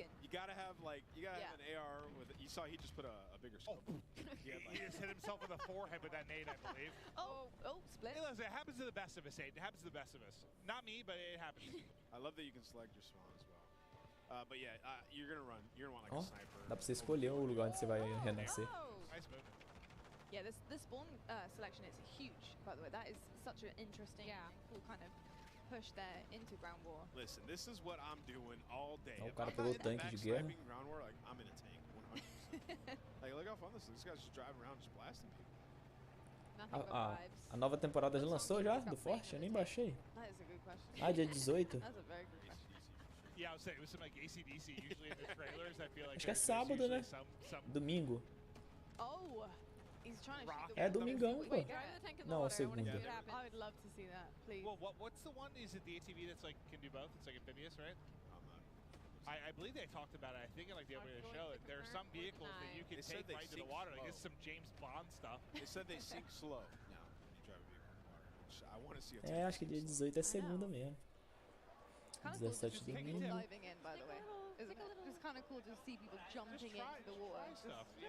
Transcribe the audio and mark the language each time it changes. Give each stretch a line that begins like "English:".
English: You gotta have an AR with. You saw he just put a bigger scope. He just hit himself in the forehead with that nade, I believe. Split. Hey, listen, it happens to the best of us, Aiden. It happens to the best of us. Not me, but it happens. I love that you can select your spawn as well. But yeah, you're gonna run. You're gonna want like a sniper.
Portuguese: Dá pra você escolher o lugar onde você vai renascer.
English: Nice move. Yeah, this spawn selection is huge, by the way. That is such an interesting, cool kind of push there into ground war. Listen, this is what I'm doing all day.
Portuguese: O cara pegou o tanque de guerra.
English: Ground war, like, I'm in a tank 100%. Like, look how fun this is. This guy's just driving around, just blasting people.
Portuguese: A nova temporada já lançou já do Forte? Eu nem baixei. Ah, dia 18.
English: Yeah, I was saying, it was some like AC/DC usually in the trailers. I feel like
Portuguese: Acho que é sábado, né? Domingo.
English: Oh, he's trying to shoot the
Portuguese: É domingão, pô. Não, segunda.
English: I would love to see that, please. Well, what's the one? Is it the ATV that's like can do both? It's like amphibious, right? I believe they talked about it. I think in like the opening of the show, there are some vehicles that you can take right to the water. Like it's some James Bond stuff. They said they sink slow. No, you drive a vehicle in the water. Which I want to see.
Portuguese: É, acho que dia 18 é segunda mesmo. 17 de domingo.
English: Diving in, by the way. It's kind of cool to see people jumping into the water.